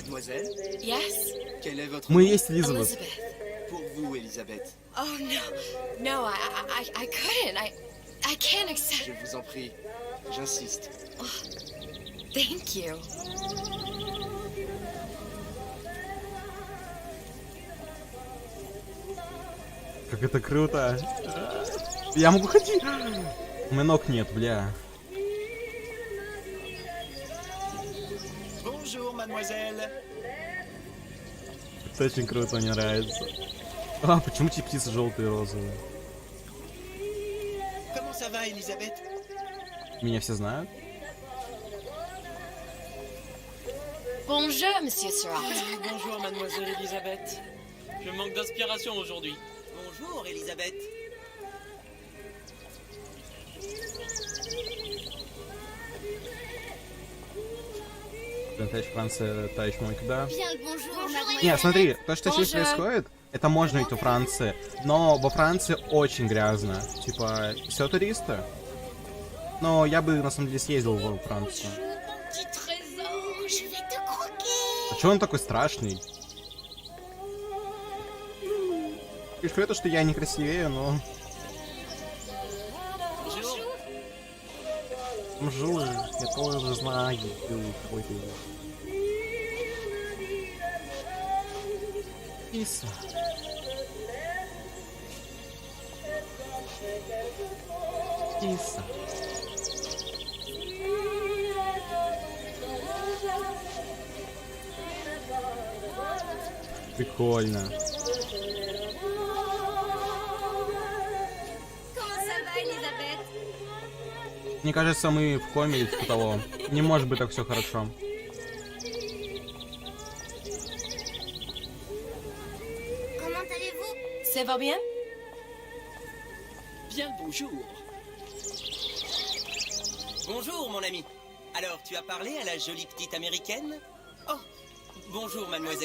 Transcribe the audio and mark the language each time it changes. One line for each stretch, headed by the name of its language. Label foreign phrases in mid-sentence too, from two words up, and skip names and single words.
French: Mademoiselle,
English: Yes?
French: quel est votre
Russian: Мы
French: nom?
Russian: есть Элизабет.
French: Elizabeth. Pour vous, Elisabeth.
English: Oh no. No, I couldn't. I can't accept.
French: Je vous en prie, j'insiste.
English: Thank you.
Russian: Как это круто. Я могу ходить. У меня ног нет, бля.
French: Bonjour. mademoiselle.
Russian: Это очень круто, мне нравится. А, почему эти птицы желтые и розовые?
French: Comment ça va, Elisabeth?
Russian: Меня все знают?
French: Bonjour, Monsieur Surratt. Bonjour, mademoiselle Elisabeth. Je manque d'inspiration aujourd'hui. Bonjour, Elisabeth.
Russian: Товарищ Франция, товарищ мой, да?
French: Bien le bonjour.
Russian: Не, смотри, то, что здесь
French: Bonjour.
Russian: происходит, это можно ведь у Франции, но во Франции очень грязно. Типа, все туристы. Но я бы, на самом деле, съездил во Францию.
French: Petit trésor, je vais te croquer.
Russian: А чё он такой страшный? Фишка это, что я не красивее, но... Bonjour, я тоже знаю, ты какой ты. Киса. Киса. Прикольно.
French: Comment ça va, Elisabeth?
Russian: Мне кажется, мы в коме или типа того. Не может быть так все хорошо.
French: Comment allez-vous? Ça va bien? Bien le bonjour. Bonjour, mon ami. Alors, tu as parlé à la jolie petite américaine? Oh, bonjour, mademoiselle.